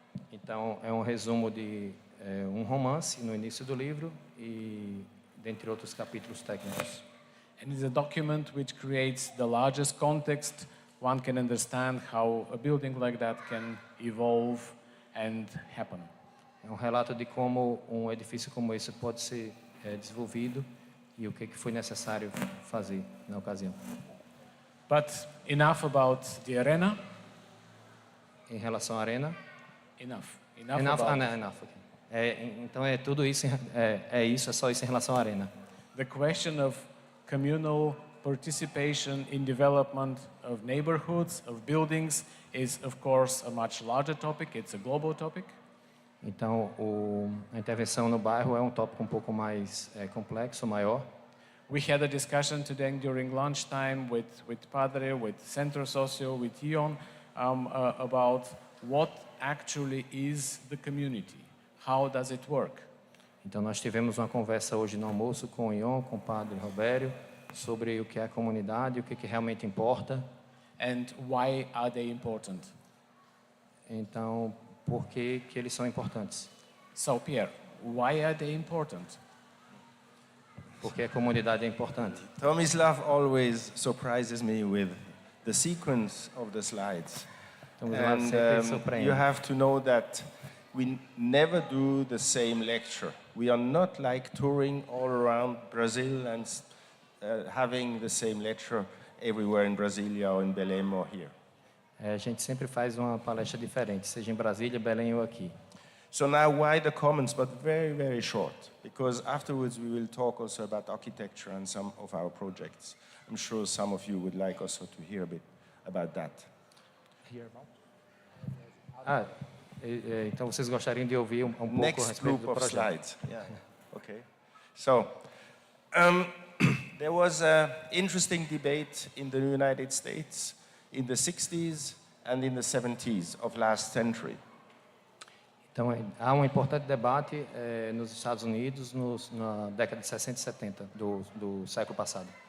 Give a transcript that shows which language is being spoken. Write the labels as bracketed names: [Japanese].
[Portuguese] Então, é um resumo de um romance no início do livro e dentre outros capítulos técnicos. [English] And it's a document which creates the largest context. One can understand how a building like that can evolve and happen. [Portuguese] É um relato de como um edifício como esse pode ser desenvolvido e o que foi necessário fazer na ocasião. [English] But enough about the arena. [Portuguese] Em relação à arena? [English] Enough. Enough. Okay. [Portuguese] Então é tudo isso, é só isso em relação à arena. [English] The question of communal participation in development of neighborhoods, of buildings, is of course a much larger topic. It's a global topic. [Portuguese] Então, a intervenção no bairro é um tópico um pouco mais complexo, maior. [English] We had a discussion today during lunchtime with Padre, with Centro Socio, with Ion, about what actually is the community. How does it work? [Portuguese] Então, nós tivemos uma conversa hoje no almoço com o Ion, com o Padre Robério, sobre o que é a comunidade, o que realmente importa. [English] And why are they important? [Portuguese] Então, por que eles são importantes? [English] So, Pierre, why are they important? [Portuguese] Porque a comunidade é importante. [English] Tomislav always surprises me with the sequence of the slides. [Portuguese] Tomislav sempre surpreende. [English] You have to know that we never do the same lecture. We are not like touring all around Brazil and having the same lecture everywhere in Brasilia or in Belém or here. [Portuguese] A gente sempre faz uma palestra diferente, seja em Brasília, Belém ou aqui. [English] So now why the comments, but very, very short, because afterwards we will talk also about architecture and some of our projects. I'm sure some of you would like also to hear a bit about that. [Portuguese] Então vocês gostariam de ouvir um pouco a [English] Next [Portuguese] respeito [English] group [Portuguese] do [English] of [Portuguese] projeto. [English] slides. Yeah. Okay. So there was an interesting debate in the United States in the 60s and in the 70s of last century. [Portuguese] Então, há um importante debate nos Estados Unidos na década de 60 e 70 do século passado.